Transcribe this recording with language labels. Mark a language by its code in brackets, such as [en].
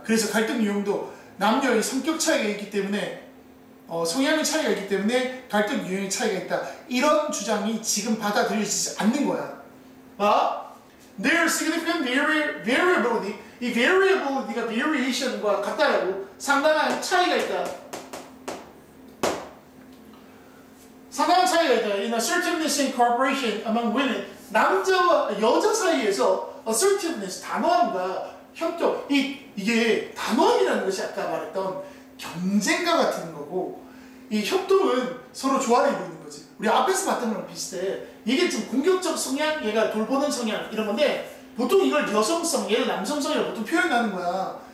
[ko] 그래서 갈등 유형도 남녀의 성격 차이가 있기 때문에 성향의 차이가 있기 때문에 갈등 유형의 차이가 있다. 이런 주장이 지금 받아들여지지 않는 거야. [en] There is significant variability. [ko] 이 variability가 variation과 같다라고. 상당한 차이가 있다. 상당한 차이가 있다. [en] In assertiveness and cooperation among women. [ko] 남자와 여자 사이에서 assertiveness, 단호함과 협동. 이게 단호함이라는 것이 아까 말했던 경쟁과 같은 거고, 이 협동은 서로 조화를 이루는 거지. 우리 앞에서 봤던 거랑 비슷해. 이게 좀 공격적 성향, 얘가 돌보는 성향 이런 건데, 보통 이걸 여성성, 얘를 남성성이라고 보통 표현하는 거야.